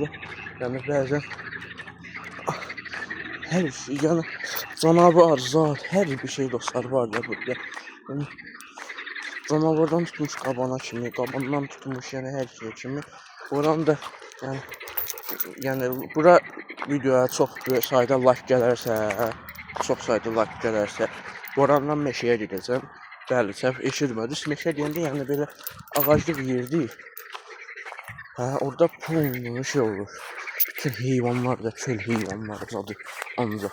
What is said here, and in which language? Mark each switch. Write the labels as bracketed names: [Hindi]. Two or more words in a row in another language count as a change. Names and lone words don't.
[Azerbaijani] Yani bəzən [Turkish] her şey [Azerbaijani] yani canavar, zat, her bir şey dostlar var da burada. Yani, canavardan tutmuş qabana kimi, qabandan tutmuş yani [Turkish] her şey [Azerbaijani] kimi. Boran da yani bura videoya çox sayda like gələrsə, çox sayda like gələrsə, Borandan meşəyə gedəcəm. Bəli, səhv eşitmədiniz. Meşə deyəndə yəni belə ağaclıq yer deyil. Orada pullu şey olur. Bütün heyvanlar da çöl heyvanları zadı ancaq.